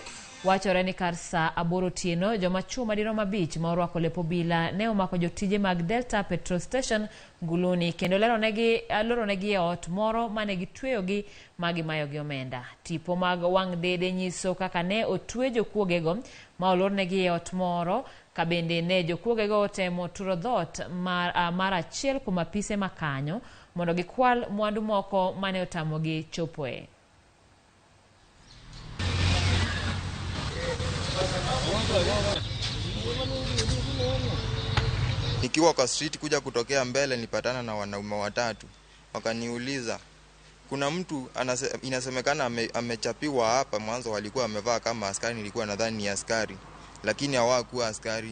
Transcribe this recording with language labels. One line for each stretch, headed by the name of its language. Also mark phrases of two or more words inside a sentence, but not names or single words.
Luo (Kenya and Tanzania): Wachore ni kar saa 8 otieno joma chuo madirom 5 ma orwako lep obila ne omako jotije mag Delta Petrol Station Nguluni kendo loronegi e ot moro mane gitweyogi magimayogi omenda. Tipo mag wang' dede nyiso kaka ne otwe jokuogego ma olornegi e ot moro kabende ne jokuogego otemo turo dhot mar achiel kuom apise makanyo mondo gikwal mwandu moko mane otamogi chopoe.
Swahili: Nikiwa kwa street kuja kutokea mbele nipatana na wanaume watatu. Wakaniuliza, kuna mtu inasemekana amechapiwa hapa, mwanzo walikuwa wamevaa kama askari, nilikuwa nadhani ni askari, lakini hawakuwa askari.